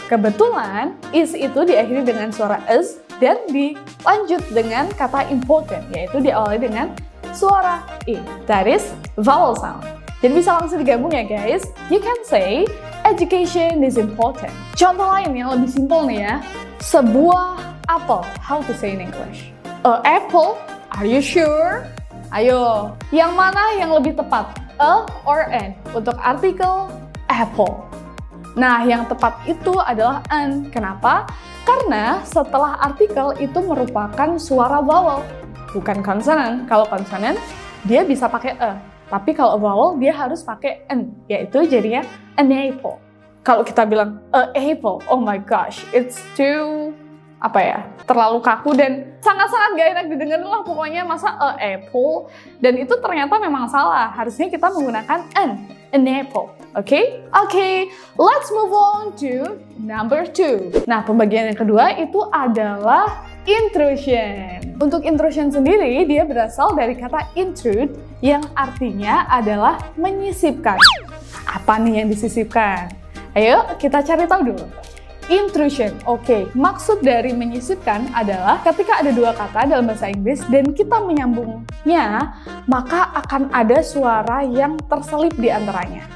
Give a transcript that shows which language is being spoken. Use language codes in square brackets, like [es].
[id] Kebetulan is itu diakhiri dengan suara s dan dilanjut dengan kata important, yaitu diawali dengan suara i. That is vowel sound. Jadi bisa langsung digabung ya guys. [en] You can say education is important. [id] Contoh lain yang lebih simpel nih ya. Sebuah apel. [en] How to say in English? A apple. Are you sure? Ayo. [id] Yang mana yang lebih tepat? A or an? Untuk artikel apple. Nah, yang tepat itu adalah an. Kenapa? Karena setelah artikel itu merupakan suara vowel, bukan konsonan. Kalau konsonan, dia bisa pakai e. Tapi kalau vowel, dia harus pakai n, yaitu jadinya an apple. Kalau kita bilang a apple, oh my gosh, it's too, terlalu kaku dan sangat-sangat gak enak didengar lah pokoknya, masa a apple. Dan itu ternyata memang salah, harusnya kita menggunakan an apple. [en] Oke, let's move on to number 2. [id] Nah, pembagian yang kedua itu adalah intrusion. Untuk intrusion sendiri, dia berasal dari kata intrude yang artinya adalah menyisipkan. Apa nih yang disisipkan? Ayo, kita cari tahu dulu. Intrusion, maksud dari menyisipkan adalah ketika ada dua kata dalam bahasa Inggris dan kita menyambungnya, maka akan ada suara yang terselip di antaranya.